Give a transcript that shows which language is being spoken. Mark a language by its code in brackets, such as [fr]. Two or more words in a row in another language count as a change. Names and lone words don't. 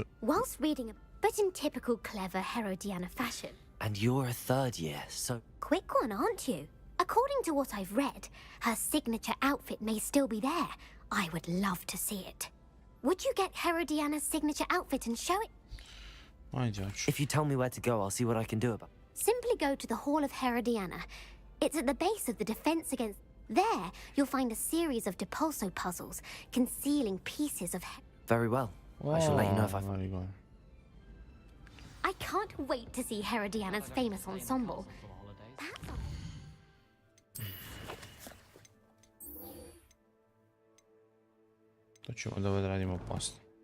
[en] whilst reading a... But in typical clever Herodiana fashion. And you're a third year, so... Quick one, aren't you? According to what I've read, her signature outfit may still be there. I would love to see it. Would you get Herodiana's signature outfit and show it? [sr] Ajde, hoću. [en] If you tell me where to go, I'll see what I can do about it. Simply go to the Hall of Herodiana. It's at the base of the defense against... There, you'll find a series of depulso puzzles concealing pieces of... Very well. I shall let you know if I... Very good. I can't wait to see Herodiana's famous ensemble. Perhaps I'll... [sr] To ćemo da odradimo poslije.